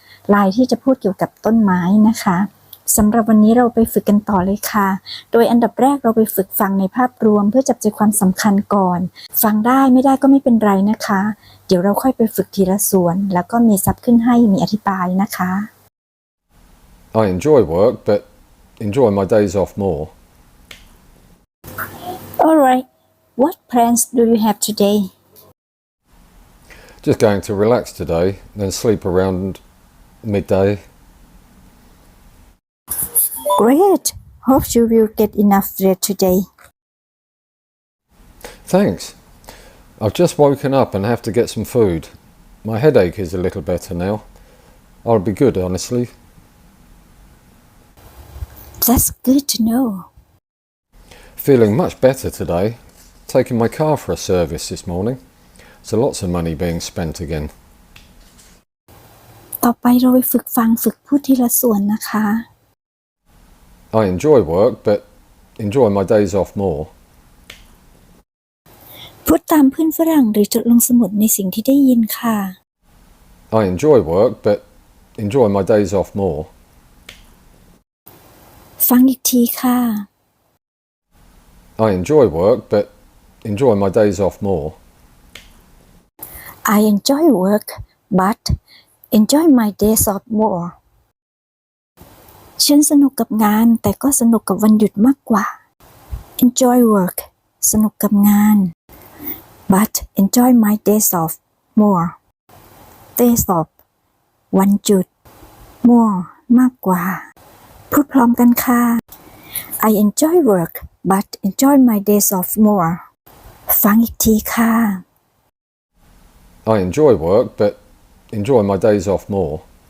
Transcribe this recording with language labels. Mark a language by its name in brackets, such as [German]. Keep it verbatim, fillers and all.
[Thai] ไลน์ที่จะพูดเกี่ยวกับต้นไม้นะคะสำหรับวันนี้เราไปฝึกกันต่อเลยค่ะโดยอันดับแรกเราไปฝึกฟังในภาพรวมเพื่อจับใจความสำคัญก่อนฟังได้ไม่ได้ก็ไม่เป็นไรนะคะเดี๋ยวเราค่อยไปฝึกทีละส่วนแล้วก็มีซับขึ้นให้มีอธิบายนะคะ [English] I enjoy work, but enjoy my days off more. Alright, what plans do you have today? Just going to relax today, then sleep around midday. Great. Hope you will get enough sleep today. Thanks. I've just woken up and have to get some food. My headache is a little better now. I'll be good, honestly. That's good to know. Feeling much better today. Taking my car for a service this morning. So lots of money being spent again. [Thai] ต่อไปเราไปฝึกฟังฝึกพูดทีละส่วนนะคะ [English] I enjoy work, but enjoy my days off more. [Thai] พูดตามเพื่อนฝรั่งหรือจดลงสมุดในสิ่งที่ได้ยินค่ะ [English] I enjoy work, but enjoy my days off more. [Thai] ฟังอีกทีค่ะ [English] I enjoy work, but enjoy my days off more. I enjoy work, but enjoy my days off more. [Thai] ฉันสนุกกับงานแต่ก็สนุกกับวันหยุดมากกว่า [English] Enjoy work [Thai] สนุกกับงาน [English] but enjoy my days off more days off [Thai] วันหยุด [English] more [Thai] มากกว่าพูดพร้อมกันค่ะ [English] I enjoy work but enjoy my days off more [Thai] ฟังอีกทีค่ะ [English] I enjoy work but enjoy my days off more.